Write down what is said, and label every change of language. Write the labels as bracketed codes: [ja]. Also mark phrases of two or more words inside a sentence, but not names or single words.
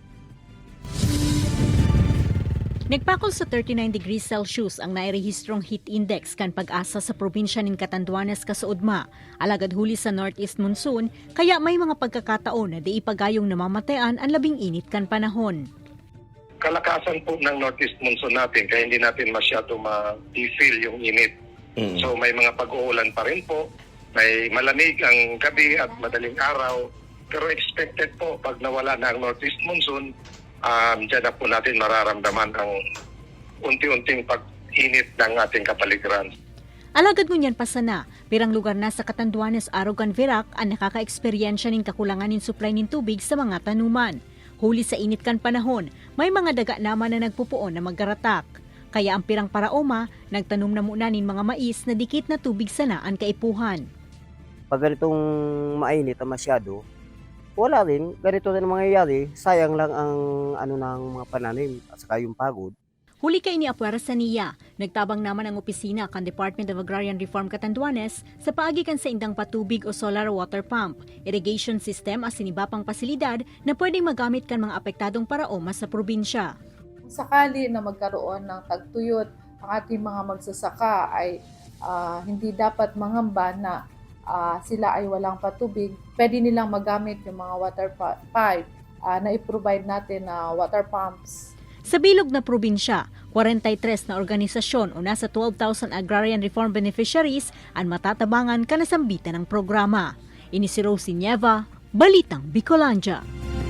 [bik] Nagpakol sa 39 [en] degrees Celsius [bik] ang nairehistrong [en] heat index [bik] kan pag-asa sa probinsya ng Catanduanes kasuudma. Alagad huli sa [en] northeast monsoon, [bik] kaya may mga pagkakataon na di ipagayong namamatayan ang labing init kan panahon. [tl] Kalakasan po ng [en] northeast monsoon [tl] natin kaya hindi natin masyado ma-feel yung init. So may mga pag-uulan pa rin po, may malamig ang gabi at madaling araw. Pero expected po pag nawala na ang [en] northeast monsoon, [tl] dyan na po natin mararamdaman ang unti-unting pag-init ng ating kapaligiran. [bik] Alagad ngunyan pa sana, pirang lugar na sa Catanduanes, Arugan, Virac ang nakaka-eksperyensya ng kakulangan ng supply ng tubig sa mga tanuman. Huli sa init kan panahon, may mga daga naman na nagpupuon na maggaratak. Kaya ang pirang paraoma, nagtanom na muna nin mga mais na dikit na tubig sana ang kaipuhan. [tl] Pag ganitong mainit na masyado, wala rin. Ganito rin mangyayari. Sayang lang ang ng mga pananim at saka yung pagod. [bik] Huli kay ni Apuera Saniya, nagtabang naman ang opisina kan Department of Agrarian Reform Catanduanes sa paagikan sa indang patubig o [en] solar water pump, irrigation system [bik] at sinibapang pasilidad na pwedeng magamit kan mga apektadong paraoma sa probinsya. [tl] Kung sakali na magkaroon ng tagtuyot, ang ating mga magsasaka ay hindi dapat mangamba na sila ay walang patubig. Pwede nilang magamit yung mga [en] water pipe [tl] na i-provide natin na [en] water pumps. [bik] Sa bilog na probinsya, 43 na organisasyon o nasa 12,000 [en] agrarian reform beneficiaries [bik] ang matatabangan kanasambitan ng programa. Ini si Rosie Nieva, Balitang Bicolandia.